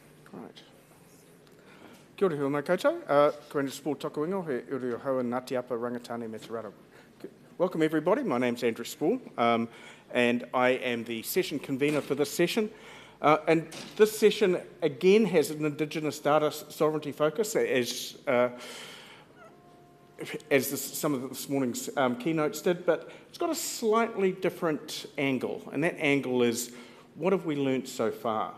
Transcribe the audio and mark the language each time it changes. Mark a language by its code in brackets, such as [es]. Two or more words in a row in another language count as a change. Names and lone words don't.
[en] Right. [mi] Kia ora mai koutou. Ko Sporle toku ingo, he uri o haua Ngāti Apa Rangatane me Te Raraunga. [en] Welcome everybody, my name's Andrew Sporle, and I am the session convener for this session. And this session again has an Indigenous data sovereignty focus, as some of this morning's keynotes did, but it's got a slightly different angle, and that angle is, what have we learnt so far?